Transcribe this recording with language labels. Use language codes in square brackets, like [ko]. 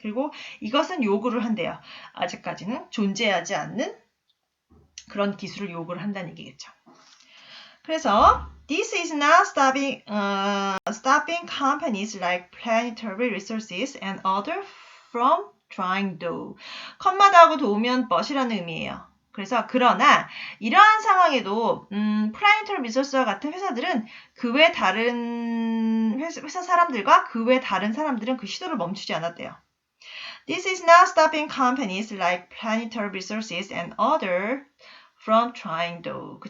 [ko] 그리고 이것은 요구를 한대요. 아직까지는 존재하지 않는 그런 기술을 요구를 한다는 얘기겠죠. [en] 그래서 this is not stopping companies like Planetary Resources and others from trying though. [ko] 컴마다하고 도우면 but이라는 의미예요. 그래서 그러나 이러한 상황에도 Planetary Resource와 같은 회사들은 그 외 다른 회사 사람들과 그 외 다른 사람들은 그 시도를 멈추지 않았대요. [en] This is not stopping companies like Planetary Resources and others from trying though.